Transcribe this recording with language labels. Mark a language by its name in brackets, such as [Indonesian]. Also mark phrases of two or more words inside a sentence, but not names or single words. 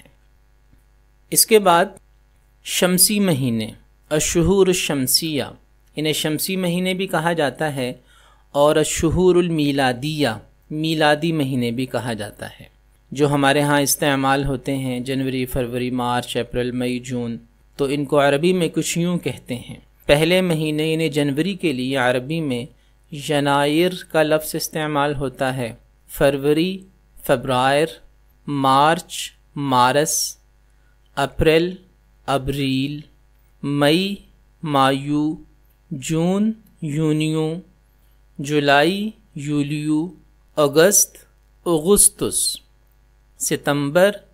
[Urdu] اس کے بعد شمسی مہینے، [Arabic] الشہور الشمسیہ، [Urdu] انہیں شمسی مہینے بھی کہا جاتا ہے اور [Arabic] الشہور المیلادیہ، [Urdu] میلادی مہینے بھی کہا جاتا ہے، جو ہمارے ہاں استعمال ہوتے ہیں جنوری، فروری، مارچ، اپریل، مئی، جون، تو ان کو عربی میں کچھ یوں کہتے ہیں۔ پہلے مہینے یعنی جنوری کے لیے عربی میں ینائر کا لفظ استعمال ہوتا ہے، فروری، فبرائر، مارچ، مارس، اپریل، ابریل، مئی، مایو، جون، یونیو، جولائی، یولیو، اگست، اگستس، ستمبر،